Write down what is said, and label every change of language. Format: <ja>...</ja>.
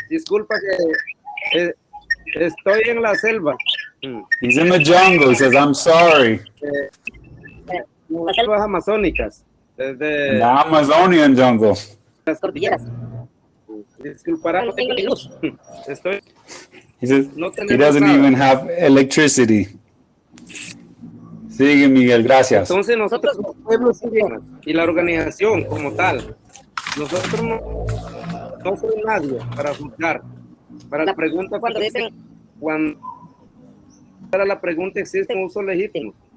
<es>Disculpa que estoy en la selva.</es> <en>He's in the jungle. He says, I'm sorry.</en> <es>Las selvas amazónicas.</es> <en>In the Amazonian jungle.</en> <es>las cordilleras. Disculpará, no tengo luz.</es> <en>He says,</en> <es>No</es> <en>he doesn't even have electricity.</en> <es>Sigue, Miguel, gracias. Entonces nosotros los pueblos indígenas y la organización como tal, nosotros no somos nadie para juzgar Para la pregunta, cuando dicen, cuando para la pregunta existe un uso legítimo.</es>